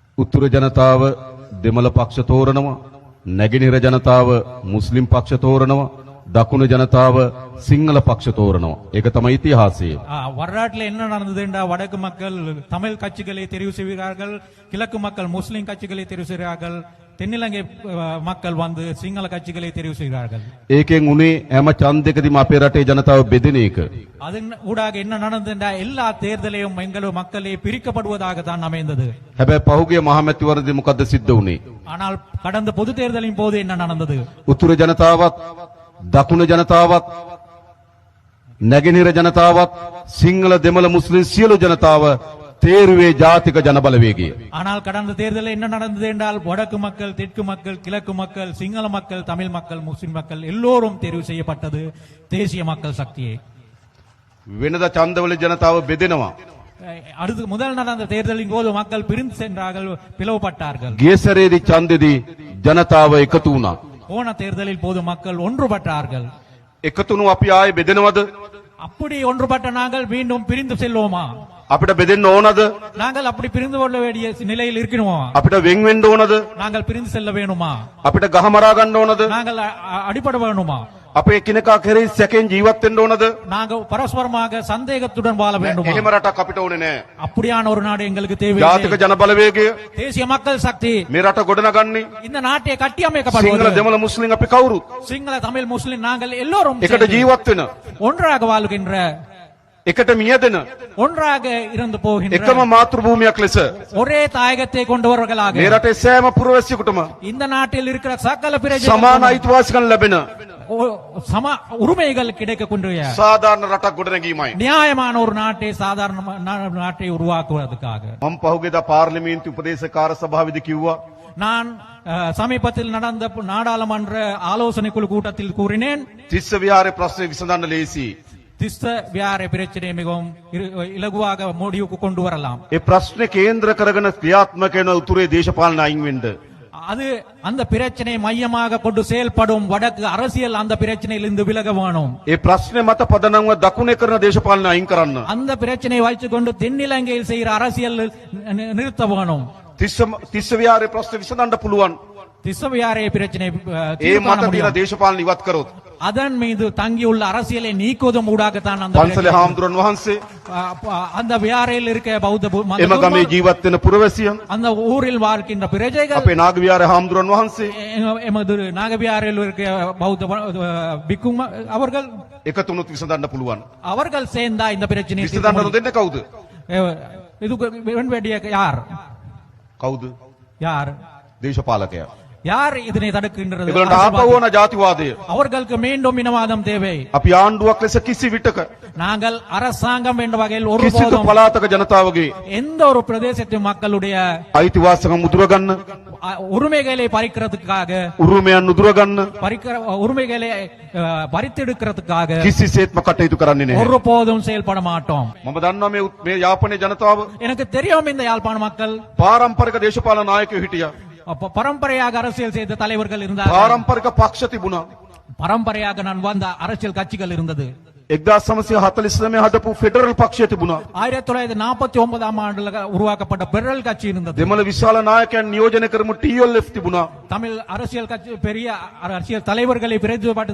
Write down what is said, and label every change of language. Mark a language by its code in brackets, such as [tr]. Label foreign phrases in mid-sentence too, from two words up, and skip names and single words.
[si] උතුර ජනතාව දෙමළ පක්ෂ තෝරනවා, නැගෙනහිර ජනතාව මුස්ලිම් පක්ෂ තෝරනවා, දකුණු ජනතාව සිංහල පක්ෂ තෝරනවා. ඒක තමයි ඉතිහාසය. [ta] வரலாற்றில் என்ன நடந்ததுண்டா, வடக்கு மக்கள் தமிழ் கட்சிகளை தெரிவு செய்கிறார்கள், கிழக்கு மக்கள் முஸ்லிம் கட்சிகளை தெரிவு செய்கிறார்கள், தென்னிலங்கை மக்கள் வந்து சிங்கள கட்சிகளை தெரிவு செய்கிறார்கள். [si] ඒකෙන් උනේ හැම ඡන්දයකදීම අපේ රටේ ජනතාව බෙදෙන එක. [ta] அதன் ஊடாக என்ன நடந்ததுண்டா, எல்லா தேர்தலையும் எங்கள் மக்களே பிரிக்கப்படுவதாக தான் அமைந்தது. [si] හැබැයි පහුගිය මහමැතිවරණදී මොකද්ද සිද්ධ වුනේ? [ta] ஆனால் கடந்த பொது தேர்தலின் போது என்ன நடந்தது? [si] උතුර ජනතාවත් දකුණු ජනතාවත් නැගෙනහිර ජනතාවත් සිංහල දෙමළ මුස්ලිම් සියලු ජනතාව තේරුවේ ජාතික ජනබලවේගය. [ta] ஆனால் கடந்த தேர்தலில் என்ன நடந்தது என்றால், வடக்கு மக்கள், தெற்கு மக்கள், கிழக்கு மக்கள், சிங்கள மக்கள், தமிழ் மக்கள், முஸ்லிம் மக்கள் எல்லோரும் தெரிவு செய்யப்பட்டது தேசிய மக்கள் சக்தியை. [si] වෙනද ඡන්දවල ජනතාව බෙදෙනවා. [ta] அடுத்து முதல் நடந்த தேர்தலின் போது மக்கள் பிரிந்து சென்றார்கள், பிளவுபட்டார்கள். [si] ගියසරේදී ඡන්දෙදී ජනතාව එකතු වුණා. [ta] போன தேர்தலில் போது மக்கள் ஒன்றுபட்டார்கள். [si] එකතුණු අපි ආයේ බෙදෙනවද? [ta] அப்படி ஒன்றுபட்ட நாங்கள் மீண்டும் பிரிந்து செல்வோமா? [si] අපිට බෙදෙන්න ඕනද? [ta] நாங்கள் அப்படி பிரிந்து கொள்ள வேண்டிய நிலையில் இருக்கணுமா? [si] අපිට වෙන් වෙන්න ඕනද? [ta] நாங்கள் பிரிந்து செல்ல வேணுமா? [si] අපිට ගහමරා ගන්න ඕනද? [ta] நாங்கள் அடிபட வேணுமா? [si] අපේ එකිනෙකා කෙරෙහි සැකෙන් ජීවත් වෙන්න ඕනද? [ta] நாங்கள் பரஸ்பரமாக சந்தேகத்துடன் வாழ வேண்டுமா? [si] එහෙම රටක් අපිට ඕනේ නෑ. [ta] அப்படியான ஒரு நாடு எங்களுக்கு தேவை. [si] ජාතික ජනබලවේගය [ta] தேசிய மக்கள் சக்தி [si] මේ රට ගොඩනගන්නේ [ta] இந்த நாட்டை [si] සිංහල [ta] கட்டியமைக்கப்படுவது. [si] දෙමළ මුස්ලිම් අපි කවුරුත් [ta] சிங்கள தமிழ் முஸ்லிம் நாங்கள் எல்லோரும் [si] එකට ජීවත් වෙන, [ta] ஒன்றாக வாழ்கின்ற, [si] එකට මියදෙන [ta] ஒன்றாக இருந்து போகின்ற, [si] එකම මාතෘ භූමියක් ලෙස [ta] ஒரே தாயகத்தை கொண்டவர்களாக [si] මේ රටේ සෑම පුරවැසියෙකුටම [ta] இந்த நாட்டில் இருக்கிற சகல [si] සමාන [ta] பிரஜைகளுக்கும் [si] අයිතිවාසිකම් ලැබෙන [ta] சம உரிமைகள் கிடைக்கக்கூடிய [si] සාධාරණ රටක් ගොඩනැගීමයි. [ta] நியாயமான ஒரு நாட்டை, சாதாரண நாட்டை உருவாக்குவதற்காக. [si] මම පහුගියදා පාර්ලිමේන්තු උපදේශකාර සභාවේදී කිව්වා [ta] நான் சமீபத்தில் நடந்த நாடாளுமன்ற ஆலோசனை குழு கூட்டத்தில் கூறினேன், [si] තිස්ස විහාරේ ප්‍රශ්නේ විසඳන්න ලේසි. [ta] திஸ்த வியார பிரச்சனை மிகவும் இலகுவாக முடிவுக்கு கொண்டு வரலாம். [si] ඒ ප්‍රශ්නේ කේන්ද්‍ර කරගෙන ක්‍රියාත්මක වෙන උතුරේ දේශපාලන අයින් වෙන්න. [ta] அது அந்த பிரச்சனை மையமாக கொண்டு செயல்படும் வடக்கு அரசியல் அந்த பிரச்சனையிலிருந்து விலக வேணும். [si] ඒ ප්‍රශ්නේ මත පදනම්ව දකුණේ කරන දේශපාලන අයින් කරන්න. [ta] அந்த பிரச்சனையை வைத்துக் கொண்டு தென்னிலங்கையில் செய்கிற அரசியல் நிறுத்த வேணும். [si] තිස්ස විහාරේ ප්‍රශ්නේ විසඳන්න පුළුවන්. [ta] திஸ்ஸவியாரே பிரச்சனை [si] ඒ මත තියෙන දේශපාලන ඉවත් කරොත් [ta] அதன் மீது தங்கியுள்ள அரசியலை நீக்குவதும் ஊடாகத்தான் அந்த [si] පන්සලේ හාමුදුරන් වහන්සේ [ta] அந்த வியாரையில் இருக்க பௌத்த [si] එම ගමේ ජීවත් වෙන පුරවැසියන් [ta] அந்த ஊரில் வாழ்கின்ற பிரஜைகள், [si] අපේ නාග විහාරේ හාමුදුරන් වහන්සේ [ta] எமது நாகவியாரில் இருக்க பௌத்த பிக்கும் அவர்கள் [si] එකතුණුත් විසඳන්න පුළුවන්. [ta] அவர்கள் சேர்ந்தா இந்த பிரச்சனையை [si] විසඳන්න නොදෙන්නේ කවුද? [ta] இதுக்கு வேண்டிய யார்? [si] කවුද? [ta] யார்? [si] දේශපාලකයා. [ta] யார் இதனை தடுக்கின்றது? [si] ඒගොල්ලන්ට ආපහු ඕන ජාතිවාදය. [ta] அவர்களுக்கு மீண்டும் இனவாதம் தேவை. [si] අපි ආණ්ඩුවක් ලෙස කිසි විටක [ta] நாங்கள் அரசாங்கம் என்ற வகையில் [si] කිසිදු [ta] ஒருபோதும் [si] පළාතක ජනතාවගේ [ta] எந்த ஒரு பிரதேசத்து மக்களுடைய [si] අයිතිවාසිකම් උදුරගන්න, [ta] உரிமைகளை பறிக்கிறதுக்காக, [si] උරුමයන් උදුරගන්න [ta] உரிமைகளை பறித்தெடுக்கிறதுக்காக [si] කිසිසේත්ම කටයුතු කරන්නේ නැහැ. [ta] ஒருபோதும் செயல்பட மாட்டோம். [si] මම දන්නවා මේ යාපනයේ ජනතාව [ta] எனக்கு தெரியும் இந்த யாழ்ப்பாண மக்கள் [si] පාරම්පරික දේශපාලන නායකයෝ හිටියා. [ta] பரம்பரையாக அரசியல் செய்த தலைவர்கள் இருந்தார்கள். [si] පාරම්පරික පක්ෂ තිබුණා. [ta] பரம்பரையாக நான் வந்த அரசியல் கட்சிகள் இருந்தது. [si] 1949 හදපු ෆෙඩරල් පක්ෂය තිබුණා. [ta] 1949ஆம் ஆண்டுல உருவாக்கப்பட்ட பெடரல் கட்சி இருந்தது. [si] දෙමළ විශාල නායකයන් නියෝජනය කරමු TLF තිබුණා. [ta] தமிழ் அரசியல் கட்சி பெரிய அரசியல் தலைவர்களை பிரதிநிதித்துவப்படுத்தி